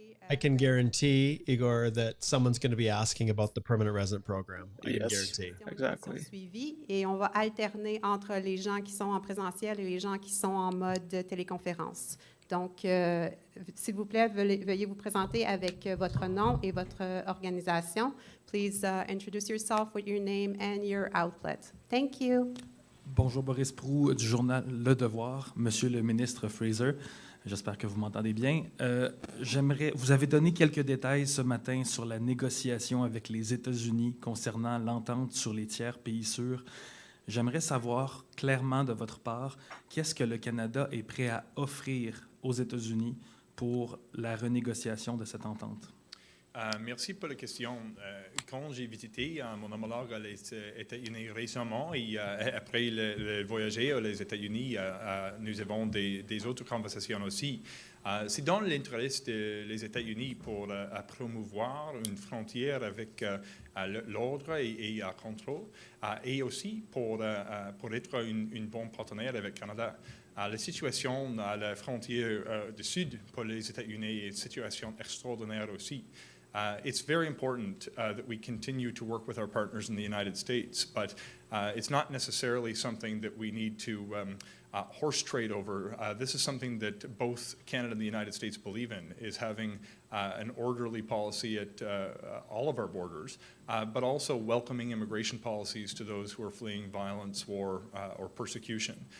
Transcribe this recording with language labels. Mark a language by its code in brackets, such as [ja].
[en] I can guarantee, Igor, that someone's going to be asking about the permanent resident program. I can guarantee. Exactly. [fr] Et on va alterner entre les gens qui sont en présentiel et les gens qui sont en mode téléconférence. Donc, s'il vous plaît, veuillez vous présenter avec votre nom et votre organisation. Please introduce yourself with your name and your outlet. Thank you. Bonjour, Boris Proulx du journal Le Devoir. Monsieur le ministre Fraser, j'espère que vous m'entendez bien. Vous avez donné quelques détails ce matin sur la négociation avec les États-Unis concernant l'entente sur les tiers pays sûrs. J'aimerais savoir clairement de votre part qu'est-ce que le Canada est prêt à offrir aux États-Unis pour la renégociation de cette entente. Merci pour la question. Quand j'ai visité mon homologue aux États-Unis récemment et après le voyager aux États-Unis, nous avons des autres conversations aussi. C'est dans l'intérêt des États-Unis pour promouvoir une frontière avec l'ordre et contrôle, et aussi pour être un bon partenaire avec le Canada. La situation à la frontière du Sud pour les États-Unis est une situation extraordinaire aussi. [en] It's very important that we continue to work with our partners in the United States, but it's not necessarily something that we need to horse trade over. This is something that both Canada and the United States believe in, is having an orderly policy at all of our borders, but also welcoming immigration policies to those who are fleeing violence, war, or persecution.